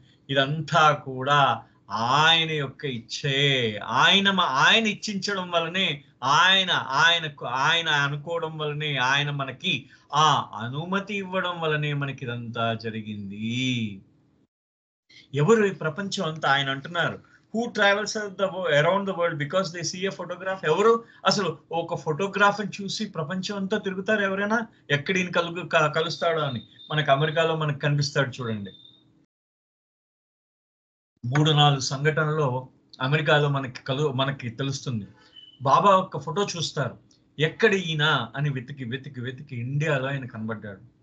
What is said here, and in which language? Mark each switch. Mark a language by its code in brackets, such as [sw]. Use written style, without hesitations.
[te] ఇదంతా కూడా ఆయన యొక్క ఇచ్చే. ఆయన ఇచ్చించడం వల్లనే, ఆయన అనుకోవడం వల్లనే, ఆయన మనకి ఆ అనుమతి ఇవ్వడం వల్లనే మనకి ఇదంతా జరిగింది. ఎవరు ఈ ప్రపంచం అంతా? ఆయన అంటున్నారు [en] who travels around the world because they see a photograph. [te] ఎవరు అసలు ఒక ఫోటోగ్రాఫ్ చూసి ప్రపంచం అంతా తిరుగుతారు ఎవరైనా? ఎక్కడ ఈయన కలుస్తాడో అని. మనకు అమెరికాలో మనకు కనిపిస్తాడు చూడండి. 3-4 సంఘటనలో అమెరికాలో మనకి తెలుస్తుంది. బాబా ఒక ఫోటో చూస్తారు, ఎక్కడ ఈయన అని వెతికి ఇండియాలో ఆయన కనబడ్డాడు.